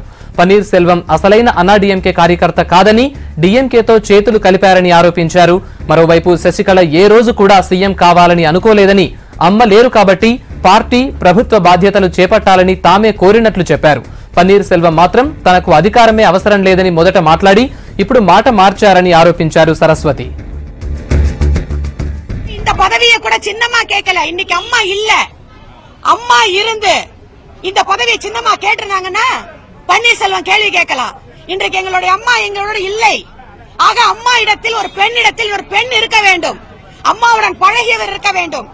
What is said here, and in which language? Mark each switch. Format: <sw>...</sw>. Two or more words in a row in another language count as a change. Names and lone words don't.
<te>పన్నీర్ సెల్వం అసలైన అన్నా డీఎంకే కార్యకర్త కాదని డీఎంకేతో చేతులు కలిపారని ఆరోపించారు. మరోవైపు శశికళ ఏ రోజు కూడా సీఎం కావాలని అనుకోలేదని, అమ్మ లేరు కాబట్టి పార్టీ ప్రభుత్వ బాధ్యతలు చేపట్టాలని తామే కోరినట్లు చెప్పారు. పన్నీర్ సెల్వం మాత్రం తనకు అధికారమే అవసరం లేదని మొదట మాట్లాడి ఇప్పుడు మాట మార్చారని ఆరోపించారు సరస్వతి.</te> <ta>இந்த பதவியை கூட சின்னம்மா கேட்கல. இன்னைக்கு அம்மா இல்ல, அம்மா இருந்து இந்த பதவியை சின்னம்மா கேட்டிருந்தாங்கன்னா பன்னீர்செல்வம் கேள்வி கேட்கலாம். இன்றைக்கு எங்களுடைய அம்மா எங்களோட இல்லை. ஆக அம்மா இடத்தில் ஒரு பெண் இருக்க வேண்டும், அம்மாவுடன் பழகியவர் இருக்க வேண்டும்.</ta>